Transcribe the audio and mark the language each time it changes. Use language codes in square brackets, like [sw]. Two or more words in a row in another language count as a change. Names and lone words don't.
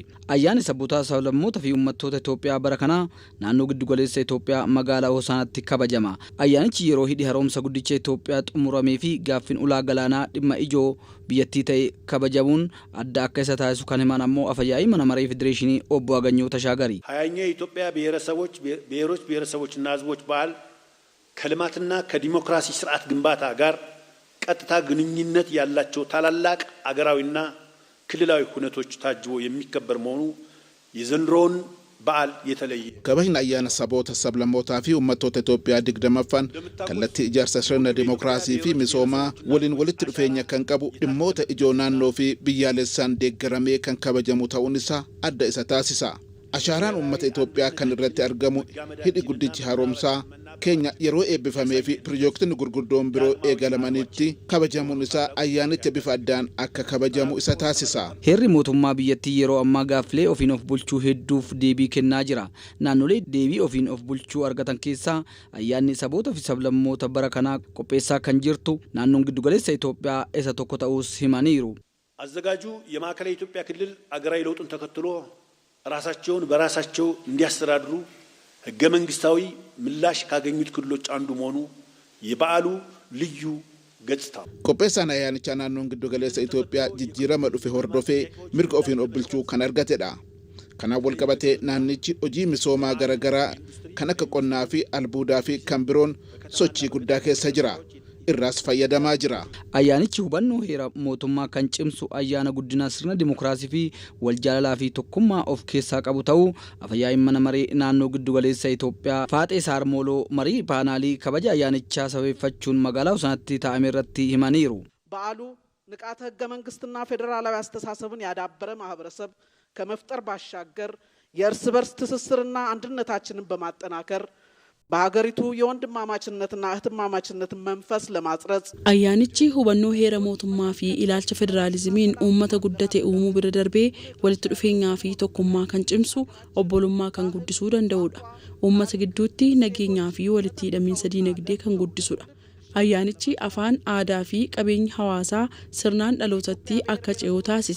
[om] Ayyaanni saboota sablammoota fi uummattoota Itoophiyaa bara kana naannoo giddugaleessa Itoophiyaa magaalaa Hoosaanaatti kabajama. Ayyaanichi yeroo hidhi haaromsa guddicha Itoophiyaa xumuramee fi gaaffiin ulaa galaanaa dhimma ijoo biyyattii ta'e kabajamuun adda akka isa taasisu kan himan ammoo afyaa'ii mana maree federeeshinii obbo Hageenyoota Shaagari [am] ሀያኛው የኢትዮጵያ ብሔሮች ብሔረሰቦችና ህዝቦች በዓል ከልማትና ከዲሞክራሲ ስርዓት ግንባታ ጋር ቀጥታ ግንኙነት ያላቸው ታላላቅ አገራዊና ክልላዊ ሁነቶች ታጅቦ የሚከበር መሆኑ የዘንድሮውን በዓል የተለየ [om] kabajni ayyaana saboota sablammootaa fi uummattoota Itoophiyaa 20ffaan kallattii ijaarsa sirna dimookiraasii fi misoomaa waliin walitti dhufeenya kan qabu dhimmoota ijoo naannoo fi biyyaalessaan deeggaramee kan kabajamu ta'uun isaa adda isa taasisa. Ashaaraan uummata Itoophiyaa kan irratti argamu hidhi guddichi haaromsaa keenya yeroo eebbifamee fi pirojektoonni gurguddoon biroo eegalamanitti kabajamuun isaa ayyaanicha bifa addaan akka kabajamu isa taasisa. Heerri mootummaa biyyattii yeroo ammaa gaaffilee ofiin of bulchuu hedduuf deebii kennaa jira. Naannolee deebii ofiin of bulchuu argatan keessaa ayyaanni saboota fi sablammoota bara kanaa qopheessaa kan jirtu naannoon giddugaleessa Itoophiyaa isa tokko ta'uus himaniiru. [am] አዘጋጁ የማዕከላዊ ኢትዮጵያ ክልል አገራዊ ለውጡን ተከትሎ ራሳቸውን በራሳቸው እንዲያስተዳድሩ ህገ መንግስታዊ ምላሽ ካገኙት ክልሎች አንዱ መሆኑ የበዓሉ ልዩ ገጽታ [om] qopheessaan ayyaanichaa naannoon giddugaleessa Itoophiyaa jijjiirama dhufe hordofee mirga ofiin of bulchuu kan argatedha. Kanaan wal qabatee naannichi hojii misoomaa garaagaraa kan akka qonnaa fi albuudaa fi kan biroon sochii guddaa keessa jira. irraas fayyadamaa jira. Ayyaanichi hubannoo heera mootummaa kan cimsu ayyaana guddina sirna dimookiraasii fi waljaalalaa fi tokkummaa of keessaa qabu ta'uu afyaa'ii mana maree naannoo giddugaleessa Itoophiyaa Faaxee Saarmooloo marii paanaalii kabaja ayyaanichaa sabeeffachuun magaalaa Hoosaanaatti taa'ame irratti himaniiru. [am] በዓሉ ንቃተ ህገ መንግስትና ፌደራላዊ አስተሳሰብን ያዳበረ ማህበረሰብ ከመፍጠር ባሻገር የእርስ በርስ ትስስርና አንድነታችንን በማጠናከር በሀገሪቱ የወንድማማችነትና እህትማማችነት መንፈስ ለማጽረጽ [om] ayyaanichi hubannoo heera mootummaa fi ilaalcha federaalizimiin uummata guddate uumuu bira darbee walitti dhufeenyaa fi tokkummaa kan cimsu obbolummaa kan guddisuu danda'udha. Uummata gidduutti nageenyaa fi walitti hidhamiinsa diinagdee kan guddisudha. Ayyaanichi afaan aadaa fi qabeenya hawaasaa sirnaan dhalootatti akka ce'u taasisa.